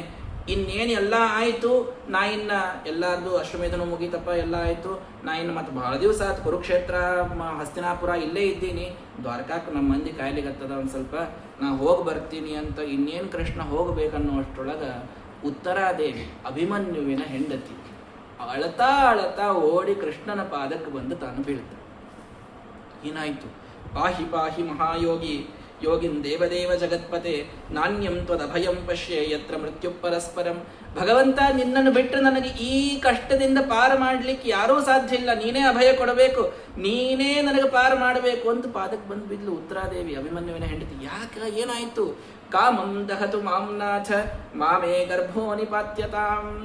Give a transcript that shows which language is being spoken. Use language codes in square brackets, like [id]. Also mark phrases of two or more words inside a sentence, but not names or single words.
[kn] ಇನ್ನೇನು ಎಲ್ಲ ಆಯಿತು, ನಾ ಇನ್ನ ಎಲ್ಲಾರ್ದು ಅಶ್ವಮೇಧನೂ ಮುಗೀತಪ್ಪ, ಎಲ್ಲ ಆಯಿತು, ನಾ ಇನ್ನು ಮತ್ತೆ ಬಹಳ ದಿವಸ ಆಯ್ತು ಕುರುಕ್ಷೇತ್ರ ಹಸ್ತಿನಾಪುರ ಇಲ್ಲೇ ಇದ್ದೀನಿ, ದ್ವಾರಕಾಕ್ಕೆ ನಮ್ಮ ಮಂದಿ ಕಾಯ್ಲಿಗತ್ತದ, ಒಂದು ಸ್ವಲ್ಪ ನಾ ಹೋಗಿ ಬರ್ತೀನಿ ಅಂತ ಇನ್ನೇನು ಕೃಷ್ಣ ಹೋಗಬೇಕನ್ನುವಷ್ಟರೊಳಗೆ ಉತ್ತರಾದೇವಿ ಅಭಿಮನ್ಯುವಿನ ಹೆಂಡತಿ ಅಳತಾ ಅಳತಾ ಓಡಿ ಕೃಷ್ಣನ ಪಾದಕ್ಕೆ ಬಂದು ತಾನು ಬೀಳ್ತಾನೆ. ಏನಾಯಿತು? [sa] ಪಾಹಿ ಪಾಹಿ ಮಹಾಯೋಗಿ ಯೋಗಿನ್ ದೇವದೇವ ಜಗತ್ಪತೆ ನಾಣ್ಯಂ ತ್ವದಭಯಂ ಪಶ್ಯೆ ಯತ್ರ ಮೃತ್ಯು ಪರಸ್ಪರಂ. [kn] ಭಗವಂತ, ನಿನ್ನನ್ನು ಬಿಟ್ಟರೆ ನನಗೆ ಈ ಕಷ್ಟದಿಂದ ಪಾರು ಮಾಡಲಿಕ್ಕೆ ಯಾರೂ ಸಾಧ್ಯ ಇಲ್ಲ, ನೀನೇ ಅಭಯ ಕೊಡಬೇಕು, ನೀನೇ ನನಗೆ ಪಾರು ಮಾಡಬೇಕು ಅಂತ ಪಾದಕ್ಕೆ ಬಂದು ಬಿದ್ಲು ಉತ್ತರಾದೇವಿ, ಅಭಿಮನ್ಯುವಿನ ಹೆಂಡತಿ. ಯಾಕೆ? ಏನಾಯಿತು? [sa] ಕಾಮಂ ದಹತು ಮಾಂನಾಥ ಮಾಮೇ ಗರ್ಭೋ ನಿಪಾತ್ಯತಾಂ.